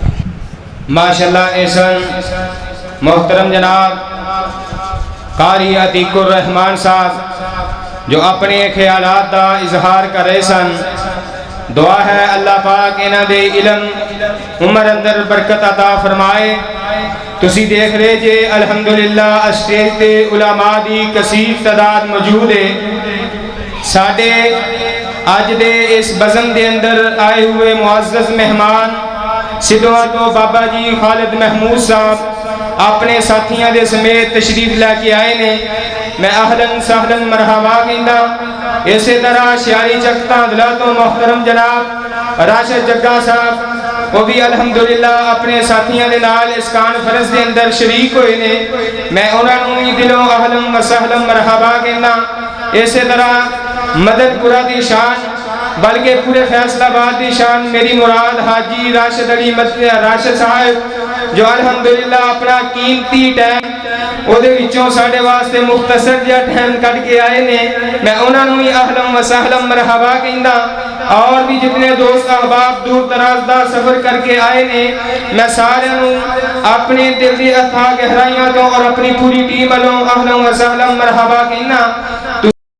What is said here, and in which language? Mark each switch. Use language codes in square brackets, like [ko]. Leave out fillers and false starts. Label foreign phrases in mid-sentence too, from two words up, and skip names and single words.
[pa] ماشاءاللہ احسن محترم جناب قاری عتیق الرحمان صاحب جو اپنے خیالات دا اظہار کر رہے سن، دعا ہے اللہ پاک انہاں دے علم عمر اندر برکت عطا فرمائے۔ تسی دیکھ رہے جے الحمدللہ اسٹیج تے علماء دی کثیر تعداد موجود ہے۔ ساڈے اج دے اس بزم دے اندر آئے ہوئے معزز مہمان سدھوا تو بابا جی خالد محمود صاحب اپنے ساتھیاں دے سمیت تشریف لے کے آئے نے۔ میں [ar] اہلاً سہلاً مرحبا [pa] کہنا۔ اسی طرح شیاری چکتا دلا تو محترم جناب راشد جگہ صاحب وہ بھی الحمدللہ اپنے ساتھیاں دے نال اس کانفرنس دے اندر شریک ہوئے نے۔ میں انہاں نوں بھی دلوں [ar] اہلاً و سہلاً مرحبا [pa] کہنا۔ اسی طرح مدد پورا دی شان بلکہ پورے فیصل آباد دی شان میری مراد حاجی راشد علی راشد صاحب جو الحمدللہ اپنا قیمتی ٹائم او دے وچوں ساڈے واسطے مختصر جہا ٹائم کٹ کے آئے نے۔ میں انہاں نوں بھی [ar] اہلاً و سہلاً مرحبا [pa] کہندا۔ اور بھی جتنے دوست احباب دور دراز دا سفر کر کے آئے نے، میں سارے نوں اپنے دل دی اتھاہ گہرائیاں تو اور اپنی پوری ٹیم والوں [ar] اہلاً و سہلاً مرحبا [pa] کہنا۔